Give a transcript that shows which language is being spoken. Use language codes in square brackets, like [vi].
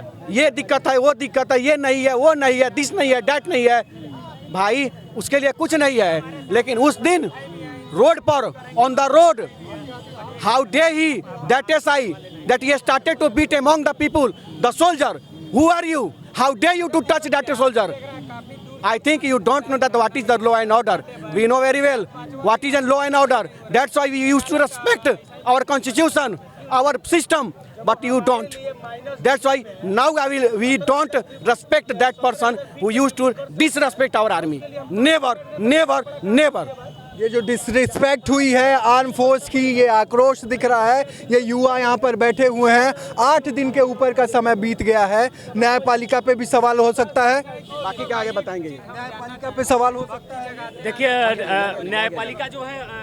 [hi] ये दिक्कत है, वो दिक्कत है, ये नहीं है, वो नहीं है, दिस नहीं है, डैट नहीं है। भाई उसके लिए कुछ नहीं है, लेकिन उस दिन रोड पर, [en] On the road, how day he that SI that he started to beat among the people, the soldier. Who are you? How dare you to touch that soldier? I think you don't know that what is the law and order. We know very well what is a law and order. That's why we used to respect our constitution, our system, but you don't. That's why now we don't respect that person who used to disrespect our army. Never, never, never. [hi] ये जो disrespect हुई है arm force की, ये आक्रोश दिख रहा है। ये युवा यहाँ पर बैठे हुए हैं, 8 दिन के ऊपर का समय बीत गया है। न्यायपालिका पे भी सवाल हो सकता है, बाकी क्या आगे बताएंगे। न्यायपालिका पे सवाल हो सकता है। देखिए न्यायपालिका जो है